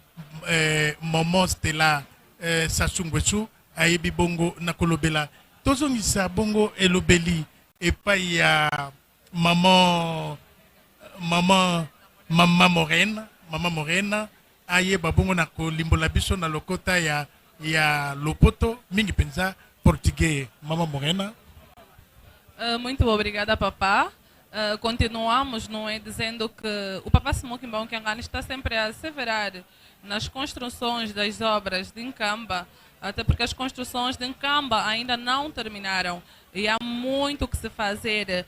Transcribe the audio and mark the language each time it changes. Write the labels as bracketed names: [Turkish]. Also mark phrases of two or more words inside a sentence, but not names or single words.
[Lingala] Momo Stella Sasungwesu ayebi bongo na kolobela tozongisa bongo elobeli epai ya mama Morena ayeba bongo na kolimbola biso na lokota ya Lopoto mingi penza portugais. Mama Morena. [Portuguese] Muito obrigada, papá. Continuamos, não é, dizendo que o Papá Simão Kimbão Kiangani está sempre a asseverar nas construções das obras de Nkamba, até porque as construções de Nkamba ainda não terminaram e há muito que se fazer.